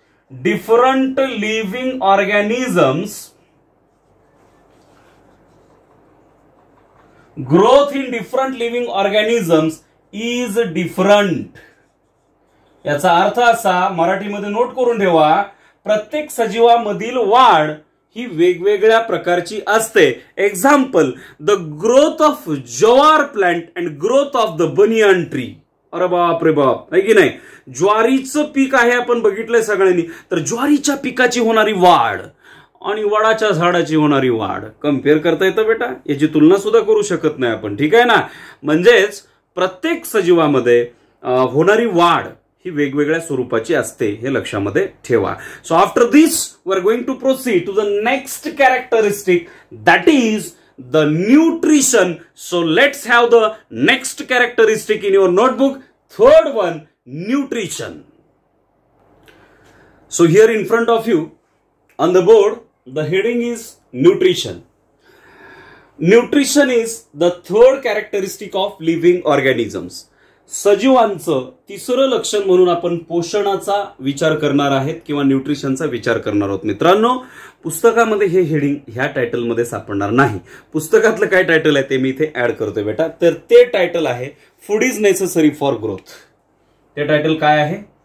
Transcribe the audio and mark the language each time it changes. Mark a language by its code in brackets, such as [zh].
[en] Different living organisms, growth in different living organisms is different. [mr] याचा अर्थ असा, मराठीमध्ये नोट करून ठेवा, प्रत्येक सजीवामधील वाढ ही वेगवेगळ्या प्रकारची असते. [en] Example, the growth of jowar plant and growth of the banyan tree. [mr] अरे बाप रे बाप, आहे की नाही. ज्वारीचं पीक आहे, आपण बघितलंय सगळ्यांनी, तर ज्वारीच्या पिकाची होणारी वाढ आणि वडाच्या झाडाची होणारी वाढ कम्पेअर करता येतं बेटा. याची तुलना सुद्धा करू शकत नाही आपण. ठीक आहे ना. म्हणजेच प्रत्येक सजीवामध्ये होणारी वाढ ही वेगवेगळ्या स्वरूपाची असते, हे लक्षामध्ये ठेवा. [en] So after this we are going to proceed to the next characteristic, that is the nutrition. So let's have the next characteristic in your notebook. Third one, nutrition. So here in front of you on the board, the heading is nutrition. Nutrition is the third characteristic of living organisms. [mr] सजीवांचं तिसरं लक्षण म्हणून आपण पोषणाचा विचार करणार आहेत किंवा न्यूट्रिशनचा विचार करणार आहोत. मित्रांनो, पुस्तकामध्ये हे हेडिंग ह्या टायटलमध्ये सापडणार नाही. पुस्तकातलं काय टायटल आहे ते मी इथे ऍड करतोय बेटा. तर ते टायटल आहे [en] Food is necessary for growth. [mr] ते टायटल काय आहे?